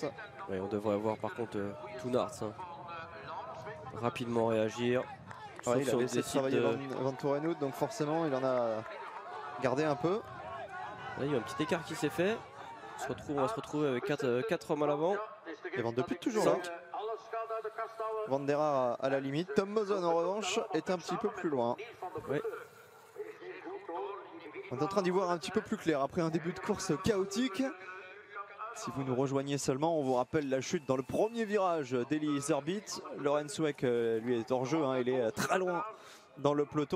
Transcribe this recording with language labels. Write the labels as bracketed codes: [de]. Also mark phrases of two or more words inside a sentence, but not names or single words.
[fr] Ouais, on devrait avoir par contre Toonarts rapidement réagir. Ouais, il a laissé travailler Van Tourenhout, donc forcément il en a gardé un peu. Là, il y a un petit écart qui s'est fait. On va se retrouver avec 4 hommes à l'avant. Et Van de Put toujours là. Van der Haar à la limite. Tom Mosson en revanche est un petit peu plus loin. Ouais. On est en train d'y voir un petit peu plus clair après un début de course chaotique. Si vous nous rejoignez seulement, on vous rappelle la chute dans le premier virage d'Eli Zerbit. Laurens Sweeck, lui, est hors jeu, hein. Il est très loin dans le peloton.